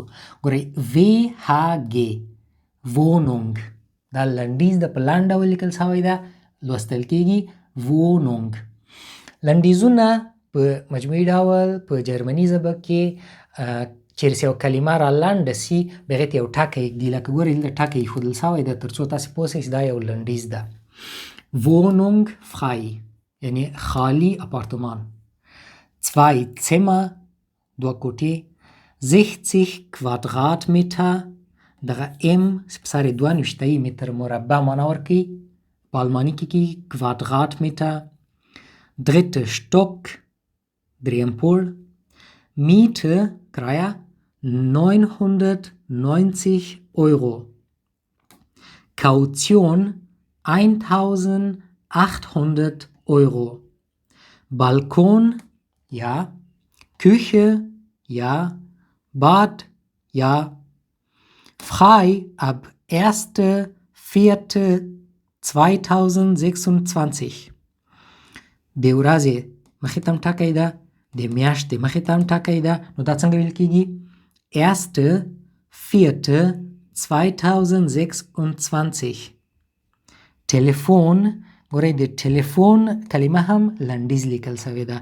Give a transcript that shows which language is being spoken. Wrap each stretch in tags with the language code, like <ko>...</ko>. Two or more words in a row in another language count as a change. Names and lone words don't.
<ps>ګورئ VHG Wohnung، دا لنډیز د په لنډ ډول لیکل شوی ده، لوستل کیږي Wohnung. لنډیزونه په مجموعي ډول په جرمني ژبه کې چیرې یو کلمه را لنډه سي، بهغې ته یو ټکی ږدي. لکه ګورئ دلته ټکی ایښودل شوی ده تر څو تاسې پوه شئ چې دا یو لنډیز ده.</ps> <de>Wohnung frei</de> <ps>یعنې خالي اپارتمان.</ps> <de>2 Zimmer، 2 کوټې.</de> <ps>60 Quadratmeter، دغه M چې په سر یې 22 متر مربع معنا ورکوي، په الماني کې کېږي Quadratmeter.</ps> <de>3. Stock،</de> <ps>3م پوړ.</ps> <de>Miete کرایه 990 Euro. Kaution 1800 Euro. Balkon ja. Küche ja. Bad ja. Frei ab 1.4.2026.</de> <ps>د ورځې مخې ته هم ټکی ده، د میاشتې مخې ته هم ټکی ده، نو دا څنګه ویل کېږي؟ 1.4.2026. ټلیفون، ګورئ د ټلیفون کلمه هم لنډیز لیکل شوې ده.</ps>